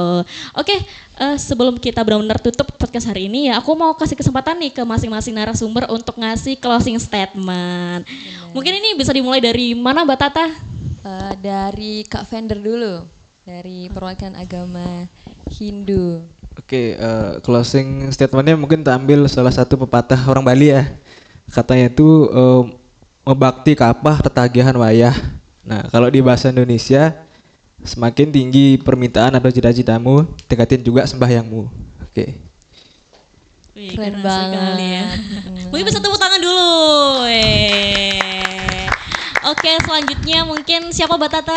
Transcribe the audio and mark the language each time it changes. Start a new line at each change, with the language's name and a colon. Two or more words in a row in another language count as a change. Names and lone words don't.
Indonesian: Oke, sebelum kita benar-benar tutup podcast hari ini ya, aku mau kasih kesempatan nih ke masing-masing narasumber untuk ngasih
English: closing statement.
Indonesian: Mungkin ini bisa dimulai dari mana Mbak Tata? Dari Kak Fender dulu, dari perwakilan agama Hindu. Oke,
English: closing statementnya
Indonesian: mungkin tak ambil salah satu pepatah orang Bali ya. Katanya itu
Balinese: mebakti kapah tetagihan wayah.
Indonesian: Nah, kalau di bahasa Indonesia, semakin tinggi permintaan atau cita-citamu, tingkatin juga sembahyangmu. Oke. Wih, Keren sekali ya. banget. Mungkin bisa tepuk tangan dulu. Oke, selanjutnya mungkin siapa Mbak Tata?